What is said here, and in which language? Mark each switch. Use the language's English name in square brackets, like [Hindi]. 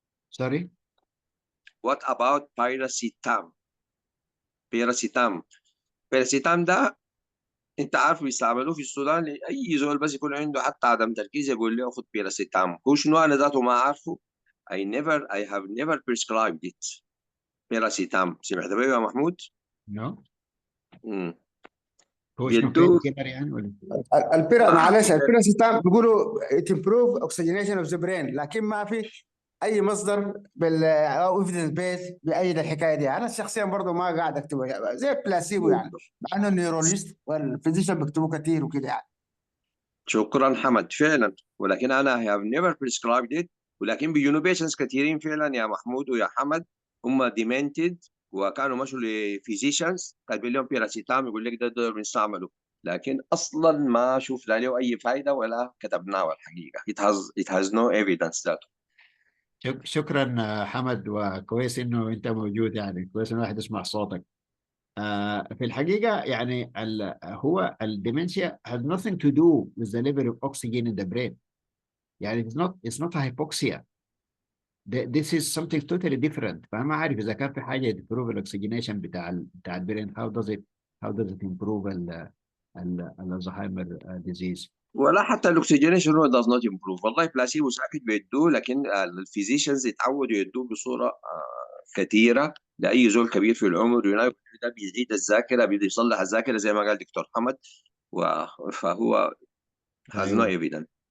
[English] Sorry? What about paracetam? [Arabic] paracetam ده انت عارف بيستعملوه في السودان لاي زول بس يكون عنده حتى عدم تركيز يقول له خد بيراسيتام. هو شنو انا ذاته ما عارفه. [English] I have never prescribed it. [Arabic] بيراسيتام سمعت بيه يا محمود؟ [English] No. امم [Arabic] هو شنو بيدوه كيلر يعني ولا؟ معلش البيراسيتام بيقولوا تمبروف اوكسجينيشن اوف ذا برين، لكن ما في اي مصدر او ايفيدنس بيس بأيد الحكايه دي. انا شخصيا برضه ما قاعد اكتبها زي بلاسيبو يعني، مع انه النيورولوجيست والفيزيشن بيكتبوا كثير وكده يعني. شكرا حمد فعلا، ولكن انا [English] I have never prescribed it. [Arabic] ولكن بيجونوا بيشنس كثيرين فعلا يا محمود ويا حمد هم demented وكانوا مشوا لفيزيشنز كاتبين لهم بيراسيتام يقول لك ده بنستعمله، لكن اصلا ما شفنا له اي فائده ولا كتبناه الحقيقه. [English] it has no evidence that. [Arabic] شكرا حمد، وكويس انه انت موجود، يعني كويس انه الواحد يسمع صوتك. في الحقيقه يعني هو الديمنشيا [English] has nothing to do with the level of oxygen in the brain. [Arabic] يعني [English] it's not hypoxia. This is something totally different. [Arabic] فما عارف اذا كان في حاجه تمبروف الاكسجينيشن بتاع البرين. [English] how does it improve الزهايمر disease. [Arabic] ولا حتى الاكسجينيشن هو [English] does not improve. [Arabic] والله بلاسيبو ساكت بيدوه، لكن الفيزيشنز يتعودوا يدوه بصوره كثيره لاي زول كبير في العمر، ده بيزيد الذاكره، بيصلح الذاكره زي ما قال دكتور حمد، فهو [English] has no evidence.